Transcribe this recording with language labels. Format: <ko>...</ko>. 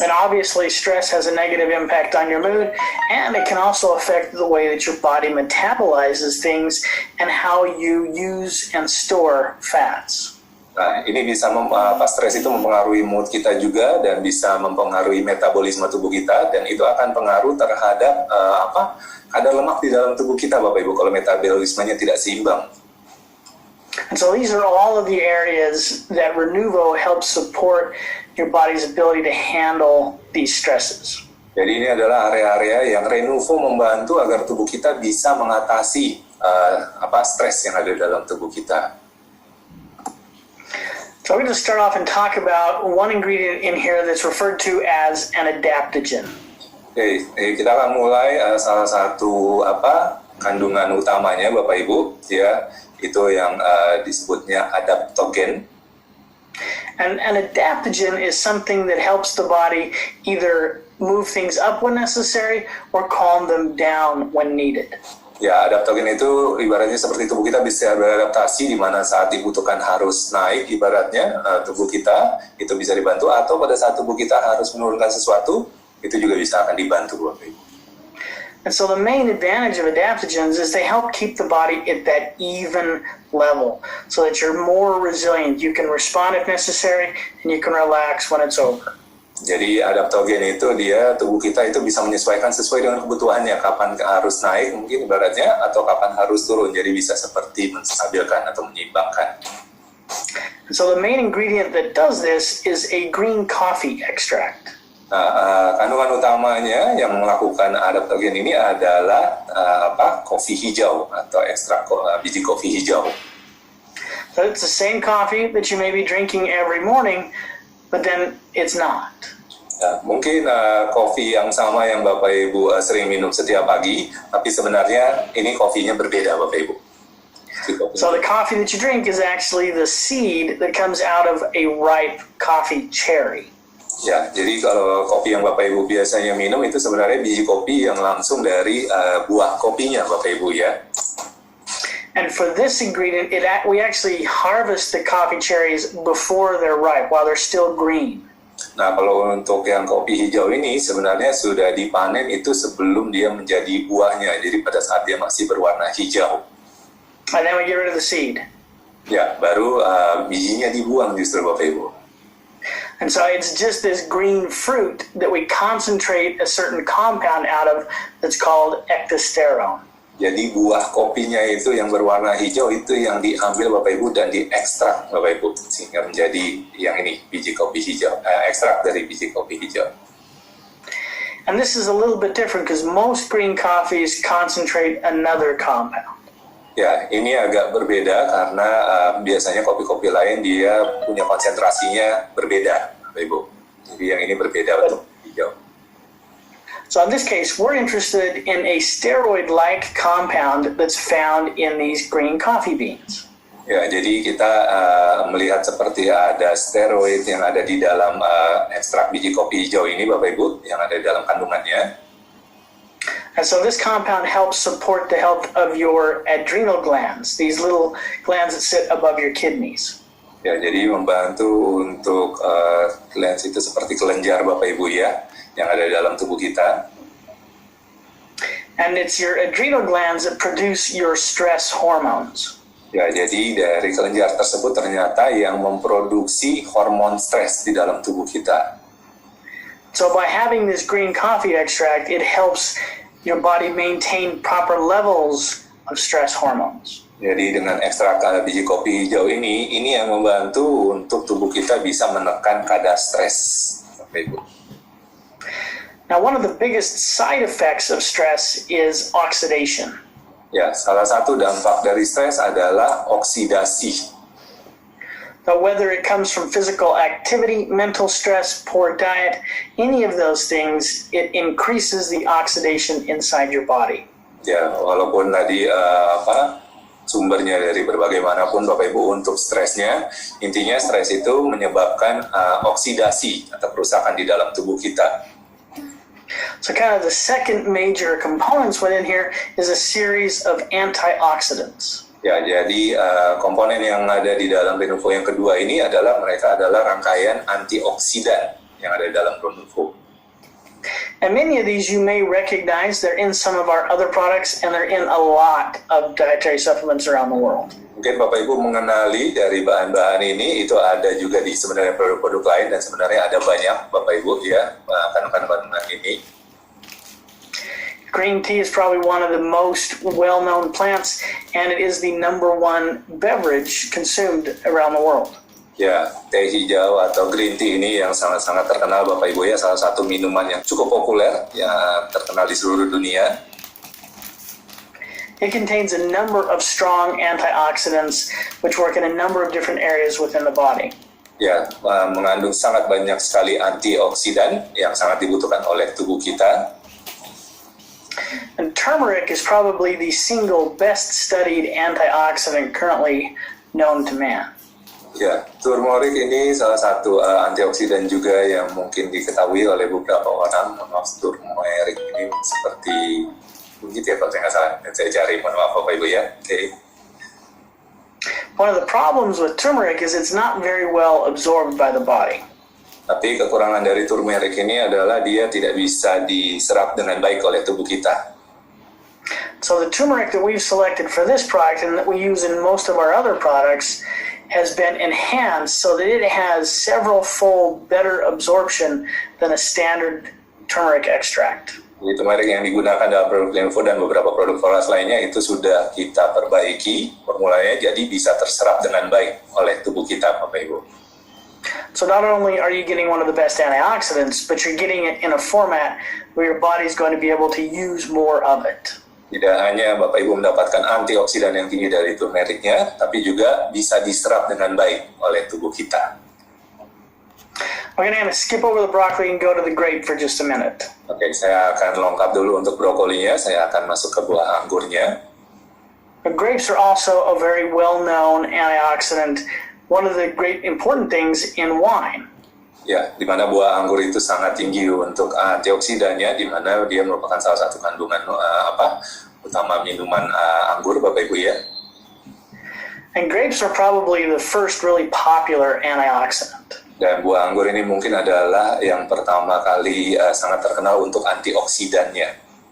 <en>And obviously stress has a negative impact on your mood, and it can also affect the way that your body metabolizes things and how you use and store fats.</en> <id>Nah, ini bisa stres itu mempengaruhi mood kita juga dan bisa mempengaruhi metabolisme tubuh kita, dan itu akan pengaruh terhadap kadar lemak di dalam tubuh kita, Bapak Ibu, kalau metabolismenya tidak seimbang.</id> <en>And so these are all of the areas that Renuvo helps support your body's ability to handle these stresses.</en> <id>Jadi ini adalah area-area yang Renuvo membantu agar tubuh kita bisa mengatasi stres yang ada dalam tubuh kita.</id> <en>So we're going to start off and talk about one ingredient in here that's referred to as an adaptogen.</en> <id>Oke, kita akan mulai salah satu kandungan utamanya, Bapak Ibu, ya, itu yang disebutnya adaptogen.</id> <en>And an adaptogen is something that helps the body either move things up when necessary or calm them down when needed.</en> <id>Ya, adaptogen itu ibaratnya seperti tubuh kita bisa beradaptasi di mana saat dibutuhkan harus naik, ibaratnya tubuh kita itu bisa dibantu, atau pada saat tubuh kita harus menurunkan sesuatu, itu juga bisa akan dibantu, Bapak Ibu.</id> <en>And so the main advantage of adaptogens is they help keep the body at that even level so that you're more resilient. You can respond if necessary and you can relax when it's over.</en> <id>Jadi adaptogen itu tubuh kita itu bisa menyesuaikan sesuai dengan kebutuhannya, kapan harus naik mungkin ibaratnya, atau kapan harus turun, jadi bisa seperti menstabilkan atau menyeimbangkan.</id> <en>So the main ingredient that does this is a green coffee extract.</en> <id>Nah, kandungan utamanya yang melakukan adaptogen ini adalah kopi hijau atau ekstrak biji kopi hijau.</id> <en>So it's the same coffee that you may be drinking every morning, but then it's not.</en> <id>Ya, mungkin kopi yang sama yang Bapak Ibu sering minum setiap pagi, tapi sebenarnya ini kopinya berbeda, Bapak Ibu.</id> <en>So the coffee that you drink is actually the seed that comes out of a ripe coffee cherry.</en> <id>Ya, jadi kalau kopi yang Bapak Ibu biasanya minum itu sebenarnya biji kopi yang langsung dari buah kopinya, Bapak Ibu, ya.</id> <en>And for this ingredient, we actually harvest the coffee cherries before they're ripe, while they're still green.</en> <id>Nah, kalau untuk yang kopi hijau ini sebenarnya sudah dipanen itu sebelum dia menjadi buahnya, jadi pada saat dia masih berwarna hijau.</id> <en>And then we get rid of the seed.</en> <id>Ya, baru bijinya dibuang justru, Bapak Ibu.</id> <en>And so it's just this green fruit that we concentrate a certain compound out of that's called ectosterone.</en> <id>Jadi buah kopinya itu yang berwarna hijau itu yang diambil, Bapak Ibu, dan diekstrak, Bapak Ibu, sehingga menjadi yang ini, biji kopi hijau, ekstrak dari biji kopi hijau.</id> <en>And this is a little bit different because most green coffees concentrate another compound.</en> <id>Ya, ini agak berbeda karena biasanya kopi-kopi lain dia punya konsentrasinya berbeda, Bapak Ibu. Jadi yang ini berbeda untuk hijau.</id> <en>So in this case, we're interested in a steroid-like compound that's found in these green coffee beans.</en> <id>Ya, jadi kita melihat seperti ada steroid yang ada di dalam ekstrak biji kopi hijau ini, Bapak Ibu, yang ada di dalam kandungannya.</id> <en>And so this compound helps support the health of your adrenal glands, these little glands that sit above your kidneys.</en> <id>Ya, jadi membantu untuk glands itu seperti kelenjar, Bapak Ibu, ya, yang ada di dalam tubuh kita.</id> <en>And it's your adrenal glands that produce your stress hormones.</en> <id>Ya, jadi dari kelenjar tersebut ternyata yang memproduksi hormon stres di dalam tubuh kita.</id> <en>So by having this green coffee extract, it helps your body maintain proper levels of stress hormones.</en> <id>Jadi dengan ekstrak biji kopi hijau ini yang membantu untuk tubuh kita bisa menekan kadar stres, Bapak Ibu.</id> <en>Now, one of the biggest side effects of stress is oxidation.</en> <id>Ya, salah satu dampak dari stres adalah oksidasi.</id> <en>But whether it comes from physical activity, mental stress, poor diet, any of those things, it increases the oxidation inside your body.</en> <id>Ya, walaupun tadi sumbernya dari berbagai manapun, Bapak Ibu, untuk stresnya, intinya stres itu menyebabkan oksidasi atau kerusakan di dalam tubuh kita.</id> <en>So kind of the second major components within here is a series of antioxidants.</en> <id>Ya, jadi komponen yang ada di dalam Renuvo yang kedua ini mereka adalah rangkaian antioksidan yang ada di dalam Renuvo.</id> <en>And many of these you may recognize, they're in some of our other products and they're in a lot of dietary supplements around the world.</en> <id>Mungkin Bapak Ibu mengenali dari bahan-bahan ini, itu ada juga di sebenarnya produk-produk lain, dan sebenarnya ada banyak Bapak Ibu ya, kandungan-kandungan ini.</id> <en>Green tea is probably one of the most well-known plants, and it is the #1 beverage consumed around the world.</en> <id>Ya, teh hijau atau green tea ini yang sangat-sangat terkenal Bapak Ibu ya, salah satu minuman yang cukup populer, yang terkenal di seluruh dunia.</id> <en>It contains a number of strong antioxidants which work in a number of different areas within the body.</en> <id>Ya, mengandung sangat banyak sekali antioksidan yang sangat dibutuhkan oleh tubuh kita.</id> <en>And turmeric is probably the single best studied antioxidant currently known to man.</en> <id>Ya, turmeric ini salah satu antioksidan juga yang mungkin diketahui oleh beberapa orang. Maaf, turmeric ini seperti begitu ya kalau saya nggak salah. Saya cari, mohon maaf Bapak Ibu ya. Oke.</id> <en>One of the problems with turmeric is it's not very well absorbed by the body.</en> <id>Tapi kekurangan dari turmeric ini adalah dia tidak bisa diserap dengan baik oleh tubuh kita.</id> <en>So the turmeric that we've selected for this product and that we use in most of our other products has been enhanced so that it has several-fold better absorption than a standard turmeric extract.</en> <id>Jadi turmeric yang digunakan dalam produk Lenvo dan beberapa produk Flores lainnya itu sudah kita perbaiki formulanya jadi bisa terserap dengan baik oleh tubuh kita, Bapak Ibu.</id> <en>So not only are you getting one of the best antioxidants, but you're getting it in a format where your body's going to be able to use more of it.</en> <id>Tidak hanya Bapak Ibu mendapatkan antioksidan yang tinggi dari turmericnya, tapi juga bisa diserap dengan baik oleh tubuh kita.</id> <en>We're going to skip over the broccoli and go to the grape for just a minute.</en> <id>Oke, saya akan lengkap dulu untuk brokolinya, saya akan masuk ke buah anggurnya.</id> <en>But grapes are also a very well-known antioxidant, one of the great important things in wine.</en> <id>Ya, di mana buah anggur itu sangat tinggi untuk antioksidannya, di mana dia merupakan salah satu kandungan utama minuman anggur, Bapak Ibu ya.</id> <en>And grapes are probably the first really popular antioxidant.</en> <id>Dan buah anggur ini mungkin adalah yang pertama kali sangat terkenal untuk antioksidannya.</id>